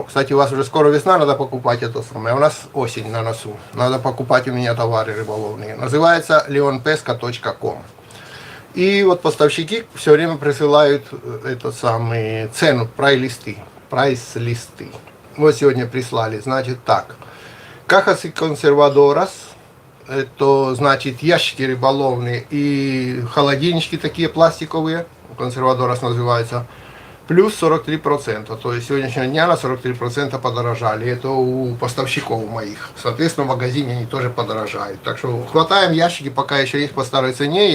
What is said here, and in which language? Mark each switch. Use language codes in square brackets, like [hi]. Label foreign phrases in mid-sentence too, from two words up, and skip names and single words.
[ru] Кстати, у вас уже скоро весна, надо покупать это самое. У нас осень на носу. Надо покупать у меня товары рыболовные. Называется leonpesca.com. И вот поставщики все время присылают это самые цену, прайс-листы. Вот сегодня прислали. Значит так. [es] Cajas y conservadoras. [ru] Это значит ящики рыболовные и холодильнички такие пластиковые. Консервадорас называется, плюс 43%. То есть сегодняшнего дня на 43% подорожали. Это у поставщиков моих. Соответственно, в магазине они тоже подорожают. Так что хватаем ящики, пока еще есть по старой цене.